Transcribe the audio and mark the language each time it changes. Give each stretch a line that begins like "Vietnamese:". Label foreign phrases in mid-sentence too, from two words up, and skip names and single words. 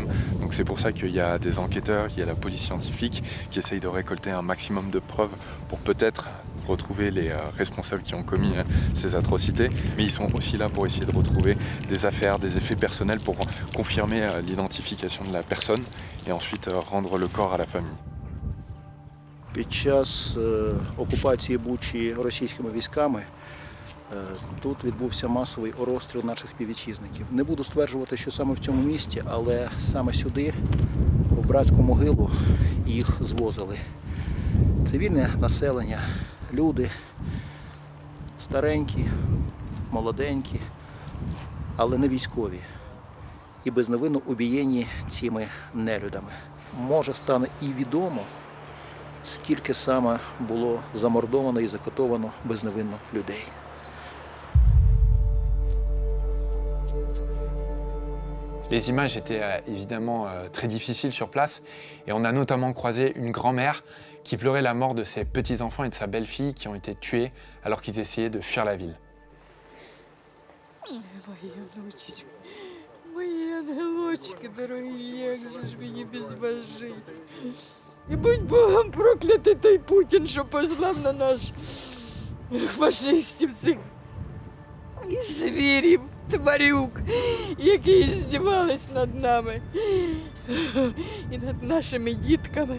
French: Donc c'est pour ça qu'il y a des enquêteurs, il y a la police scientifique qui essayent de récolter un maximum de preuves pour peut-être retrouver les responsables qui ont commis ces atrocités. Mais ils sont aussi là pour essayer de retrouver des affaires, des effets personnels pour confirmer l'identification de la personne et ensuite rendre le corps à la famille.
Ukrainian: Під час окупації Бучі російськими військами тут відбувся масовий розстріл наших співвітчизників. Не буду стверджувати, що саме в цьому місті, але саме сюди, в братську могилу, їх звозили. Цивільне населення, люди, старенькі, молоденькі, але не військові. І безневинно убієнні цими нелюдами. Може стане і відомо, скільки саме було замордовано і закатовано безневинно людей.
French: Les images étaient évidemment très difficiles sur place et on a notamment croisé une grand-mère qui pleurait la mort de ses petits-enfants et de sa belle-fille qui ont été tués alors qu'ils essayaient de fuir la ville.
Ukrainian: Мої ангелочки дорогі, як же ж мені без вас жити. І будь Богом проклятий той Путін, що послав на наш фашистів цих і звірів, тварюк, які здівались над нами і над нашими дітками.